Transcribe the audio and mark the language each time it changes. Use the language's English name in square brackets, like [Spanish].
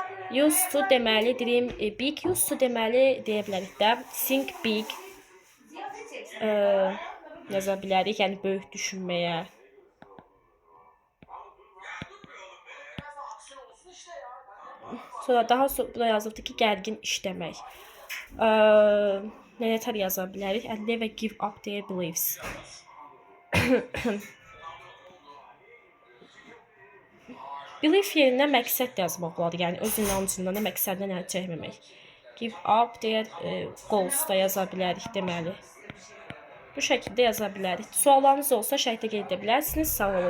[Azerbaijani] Used to deməli, dream big, used to deməli deyə bilərik də, think big yaza bilərik, yəni böyük düşünməyə. Sonra daha burada yazıldı ki, gərgin işləmək. Nətər yaza bilərik? [English] And never give up their beliefs. [Azerbaijani] Belief yerinə məqsəd yazmaq olar, yəni öz inancından da məqsəddən əl çəkməmək. Give up their goals da yaza bilərik deməli. Bu şəkildə yaza bilərik. Suallarınız olsa şərhdə qeyd edə bilərsiniz. Sağ olun.